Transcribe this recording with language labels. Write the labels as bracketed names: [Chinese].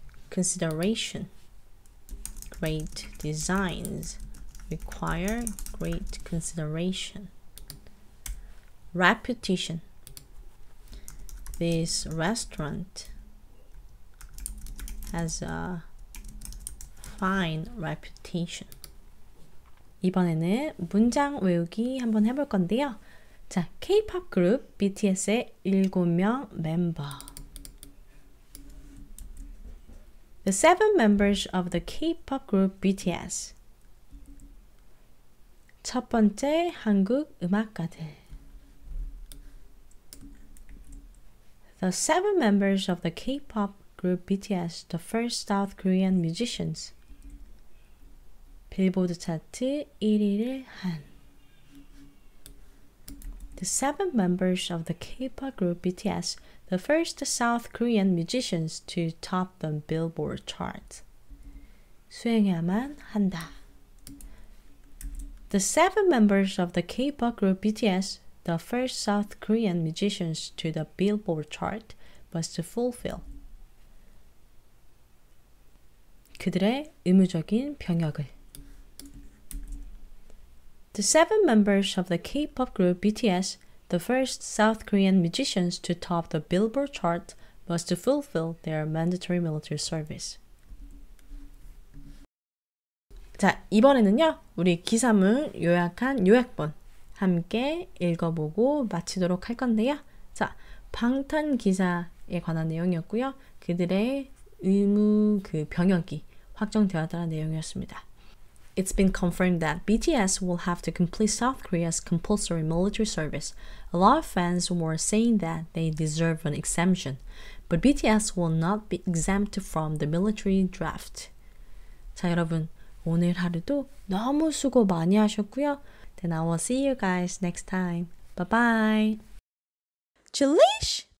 [English] Consideration. Great designs require great consideration. Reputation. This restaurant has a fine reputation. [Korean] 이번에는 문장 외우기 한번 해볼 건데요. 자, K-pop 그룹 BTS의 7명 멤버. [English] The 7 members of the K-pop group BTS. [Korean] 첫 번째 한국 음악가들. [English] The 7 members of the K-pop group BTS, the first South Korean musicians. [Korean] 빌보드 차트 1위를 한. [English] The 7 members of the K-pop group BTS, the first South Korean musicians to top the Billboard chart. [Korean] 수행해야만 한다. [English] The 7 members of the K-pop group BTS, the first South Korean musicians to the Billboard chart must fulfill. [Korean] 그들의 의무적인 병역을. [English] The 7 members of the K-pop group BTS, the first South Korean musicians to top the Billboard chart, must fulfill their mandatory military service. [Korean] 자, 이번에는요, 우리 기사문 요약한 요약본 함께 읽어보고 마치도록 할 건데요. 자, 방탄 기사에 관한 내용이었고요. 그들의 의무 병역이 확정되었다는 내용이었습니다. [English] It's been confirmed that BTS will have to complete South Korea's compulsory military service. A lot of fans were saying that they deserve an exemption, but BTS will not be exempt from the military draft. [Korean] 자, 여러분, 오늘 하루도 너무 수고 많이 하셨고요. [English] Then I will see you guys next time. Bye bye. Julish!